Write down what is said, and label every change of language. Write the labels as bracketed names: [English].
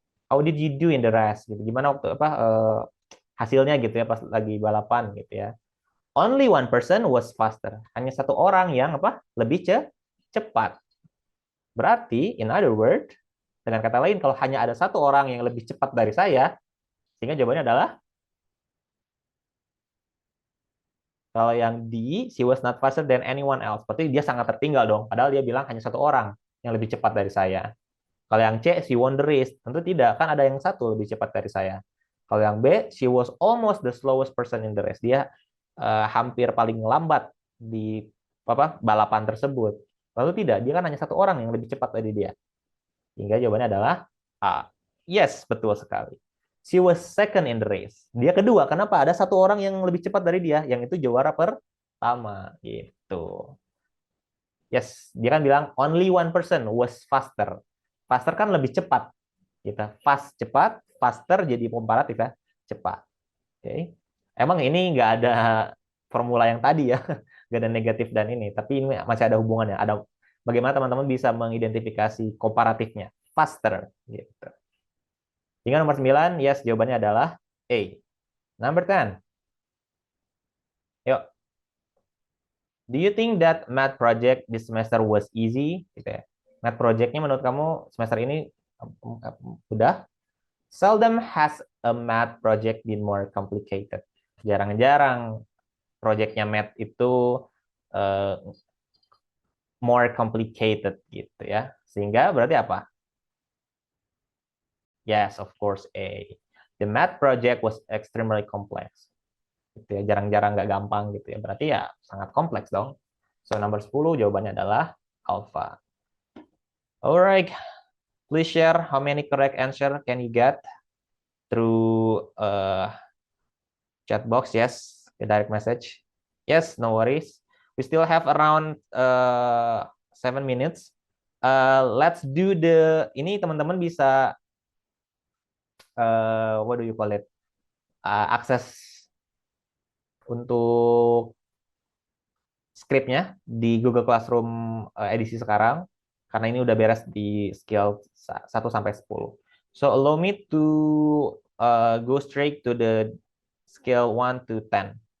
[English] How did you do in the race? [Indonesian] Gitu. Gimana waktu hasilnya gitu ya pas lagi balapan gitu ya. [English] Only one person was faster. [Indonesian] Hanya satu orang yang lebih cepat. Berarti, [English] in other word, [Indonesian] dengan kata lain, kalau hanya ada satu orang yang lebih cepat dari saya, sehingga jawabannya adalah kalau yang D, [English] she was not faster than anyone else. [Indonesian] Berarti dia sangat tertinggal dong. Padahal dia bilang hanya satu orang yang lebih cepat dari saya. Kalau yang C, [English] she won the race. [Indonesian] Tentu tidak, kan ada yang satu lebih cepat dari saya. Kalau yang B, [English] she was almost the slowest person in the race. [Indonesian] Dia hampir paling lambat di balapan tersebut. Lalu tidak, dia kan hanya satu orang yang lebih cepat dari dia. Hingga jawabannya adalah A. Yes, betul sekali. [English] She was second in the race. [Indonesian] Dia kedua. Kenapa? Ada satu orang yang lebih cepat dari dia, yang itu juara pertama. Gitu. Yes, dia kan bilang [English] only one person was faster. [Indonesian] Faster kan lebih cepat. Gitu. Fast cepat, faster jadi komparatif ya, cepat. Oke. Emang ini nggak ada formula yang tadi ya, nggak ada negatif dan ini. Tapi ini masih ada hubungannya. Ada bagaimana teman-teman bisa mengidentifikasi komparatifnya, faster. Gitu. Hingga nomor 9, yes, jawabannya adalah A. [English] Number 10. Yuk. Do you think that math project this semester was easy? [Indonesian] Gitu ya. Math projectnya menurut kamu semester ini mudah? [English] Seldom has a math project been more complicated. [Indonesian] Jarang-jarang projectnya math itu [English] more complicated [Indonesian] gitu ya. Sehingga berarti apa? [English] Yes, of course A. The math project was extremely complex. [Indonesian] Gitu ya, jarang-jarang nggak gampang gitu ya. Berarti ya sangat kompleks dong. [English] So number 10 [Indonesian] jawabannya adalah [English] alpha. Alright. Please share how many correct answer can you get through chat box. Yes, a direct message. Yes, no worries. We still have around 7 minutes. Let's do [Indonesian] ini teman-teman bisa [English] what do you call it? [Indonesian] Akses untuk skripnya di Google Classroom edisi sekarang karena ini udah beres di skill 1 sampai 10. [English] So allow me to go straight to the skill 1 to 10.